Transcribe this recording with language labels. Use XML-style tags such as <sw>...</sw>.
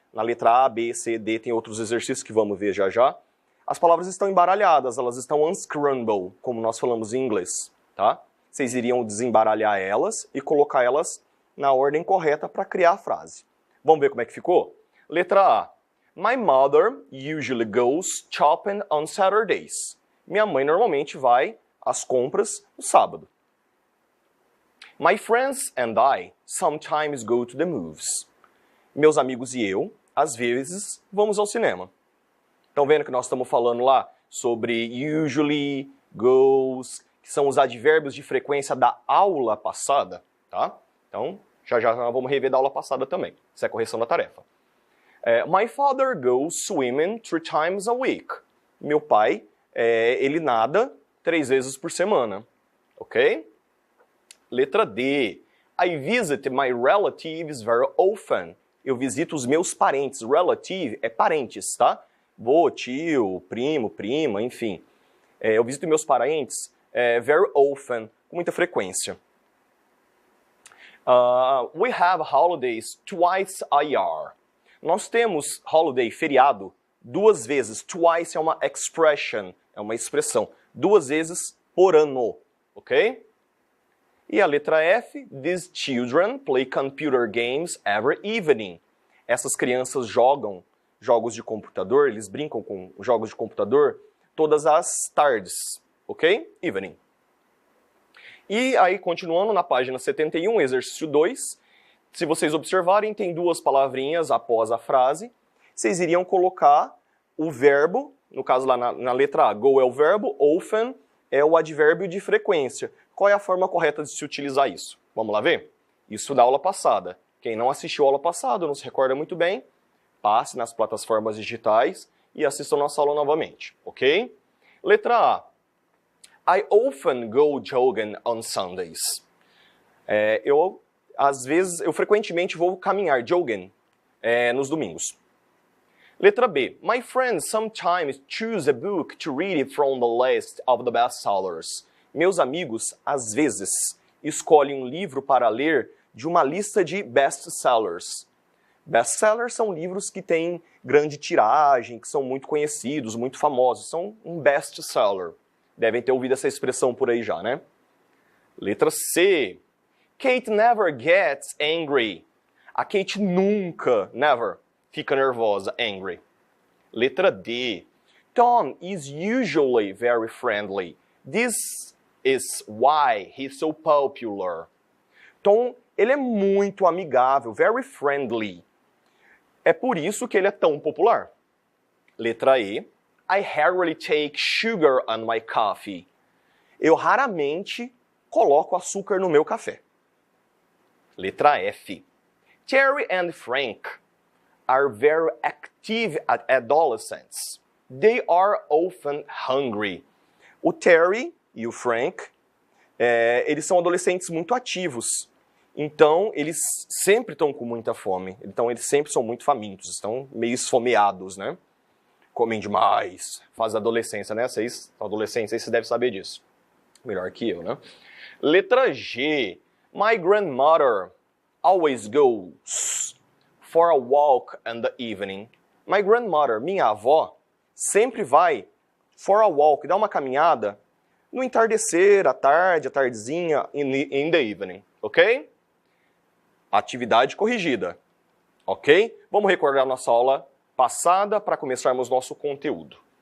<pt>Na letra A, B, C, D, tem outros exercícios que vamos ver já já. As palavras estão embaralhadas, elas estão unscramble, como nós falamos em inglês, tá? Vocês iriam desembaralhar elas e colocar elas na ordem correta para criar a frase. Vamos ver como é que ficou? Letra A.</pt> <en>My mother usually goes shopping on Saturdays.</en> <pt>Minha mãe normalmente vai às compras no sábado.</pt> <en>My friends and I sometimes go to the movies.</en> <pt>Meus amigos e eu, às vezes, vamos ao cinema. Estão vendo que nós estamos falando lá sobre usually, goes, que são os advérbios de frequência da aula passada, tá? Então, já nós vamos rever da aula passada também. Isso é correção da tarefa.</pt> <en>My father goes swimming 3 times a week.</en> <pt>Meu pai, ele nada 3 vezes por semana, ok? Letra D.</pt> <en>I visit my relatives very often.</en> <pt>Eu visito os meus parentes. Relative é parentes, tá? Vô, tio, primo, prima, enfim. Eu visito meus parentes</pt> <en>very often,</en> <pt>com muita frequência.</pt> <en>We have holidays twice a year.</en> <pt>Nós temos holiday, feriado, 2 vezes. Twice é uma expression, é uma expressão. 2 vezes por ano, ok? E a letra F,</pt> <en>these children play computer games every evening.</en> <pt>Essas crianças jogam jogos de computador, eles brincam com jogos de computador todas as tardes, ok? Evening. E aí, continuando na página 71, exercício 2, se vocês observarem, tem 2 palavrinhas após a frase. Vocês iriam colocar o verbo, no caso lá na letra A, go é o verbo, often é o advérbio de frequência. Qual é a forma correta de se utilizar isso? Vamos lá ver? Isso da aula passada. Quem não assistiu a aula passada, não se recorda muito bem, passe nas plataformas digitais e assista a nossa aula novamente, ok? Letra A.</pt> <en>I often go jogging on Sundays.</en> <pt>Eu frequentemente vou caminhar, jogging, nos domingos. Letra B.</pt> <en>My friends sometimes choose a book to read it from the list of the bestsellers.</en> <pt>Meus amigos, às vezes, escolhem um livro para ler de uma lista de best-sellers. Best-sellers são livros que têm grande tiragem, que são muito conhecidos, muito famosos. São um best-seller. Devem ter ouvido essa expressão por aí já, né? Letra C.</pt> <en>Kate never gets angry.</en> <pt>A Kate nunca, never, fica nervosa, angry. Letra D.</pt> <en>Tom is usually very friendly. This is why he's so popular.</en> <pt>Tom, ele é muito amigável,</pt> <en>very friendly.</en> <pt>É por isso que ele é tão popular. Letra E.</pt> <en>I rarely take sugar on my coffee.</en> <pt>Eu raramente coloco açúcar no meu café. Letra F.</pt> <en>Terry and Frank are very active adolescents. They are often hungry.</en> <pt>O Terry e o Frank, eles são adolescentes muito ativos. Então, eles sempre estão com muita fome. Então, eles sempre são muito famintos. Estão meio esfomeados, né? Comem demais. Faz adolescência, né? Vocês, adolescentes, vocês devem saber disso. Melhor que eu, né? Letra G.</pt> <en>My grandmother always goes for a walk in the evening. My grandmother,</en> <pt>minha avó, sempre vai</pt> <en>for a walk,</en> <pt>dá uma caminhada no entardecer, à tarde, à tardezinha,</pt> <en>in the evening,</en> <pt>ok? Atividade corrigida. Ok? Vamos recordar nossa aula passada para começarmos nosso conteúdo.</pt>